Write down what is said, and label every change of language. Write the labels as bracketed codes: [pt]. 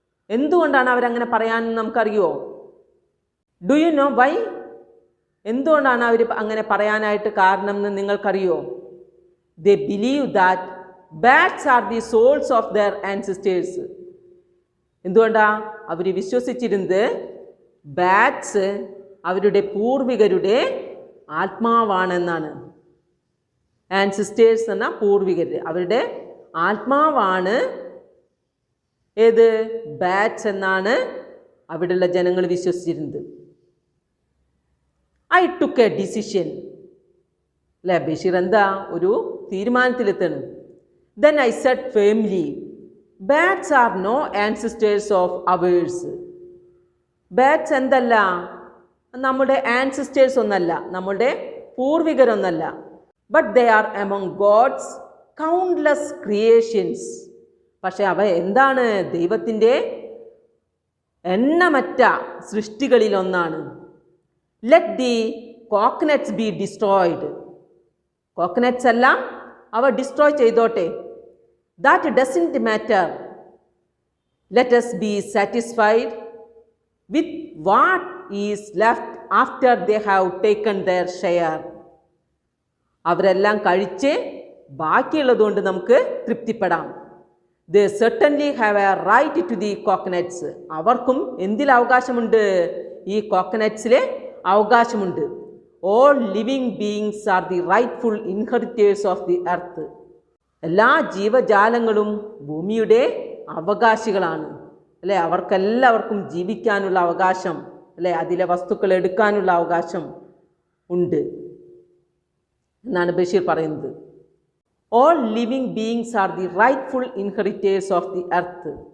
[ml] എന്തുകൊണ്ടാണ് അവരങ്ങനെ പറയാനെന്ന് നമുക്കറിയുമോ? [en] Do you know why? [ml] എന്തുകൊണ്ടാണ് അവർ അങ്ങനെ പറയാനായിട്ട് കാരണം എന്ന് നിങ്ങൾക്കറിയോ? [en] They believe that bats are the souls of their ancestors. [ml] എന്തുകൊണ്ടാ അവർ വിശ്വസിച്ചിരുന്നത്? ബാറ്റ്സ് അവരുടെ പൂർവികരുടെ ആത്മാവാണെന്നാണ്. ആൻസിസ്റ്റേഴ്സ് എന്ന പൂർവികർ, അവരുടെ ആത്മാവാണ് ഏത്? ബാറ്റ്സ് എന്നാണ് അവിടെയുള്ള ജനങ്ങൾ വിശ്വസിച്ചിരുന്നത്. [en] I took a decision. [ml] അല്ലേ, ബഷീർ എന്താ ഒരു തീരുമാനത്തിലെത്താണ്. [en] Then I said firmly bats are no ancestors of ours. [ml] Bats എന്തല്ല? നമ്മുടെ ആൻസിസ്റ്റേഴ്സ് ഒന്നല്ല, നമ്മുടെ പൂർവികരൊന്നല്ല. [en] But they are among God's countless creations. [ml] പക്ഷെ അവ എന്താണ്? ദൈവത്തിൻ്റെ എണ്ണമറ്റ സൃഷ്ടികളിലൊന്നാണ്. [en] Let the coconuts be destroyed. [ml] Coconuts എല്ലാം അവ ഡിസ്ട്രോയ് ചെയ്തോട്ടെ. [en] That doesn't matter. Let us be satisfied with what is left after they have taken their share. [ml] അവരെല്ലാം കഴിച്ച് ബാക്കിയുള്ളതുകൊണ്ട് നമുക്ക് തൃപ്തിപ്പെടാം. [en] They certainly have a right to the coconuts. [ml] അവർക്കും എന്തിൽ അവകാശമുണ്ട്? ഈ കോക്കനട്ട്സിലെ അവകാശമുണ്ട്. [en] All living beings are the rightful inheritors of the earth. [ml] എല്ലാ ജീവജാലങ്ങളും ഭൂമിയുടെ അവകാശികളാണ് അല്ലേ? അവർക്കെല്ലാവർക്കും ജീവിക്കാനുള്ള അവകാശം അല്ലേ? അതിലെ വസ്തുക്കൾ എടുക്കാനുള്ള അവകാശം ഉണ്ട് എന്നാണ് ബഷീർ പറയുന്നത്. [en] All living beings are the rightful inheritors of the earth.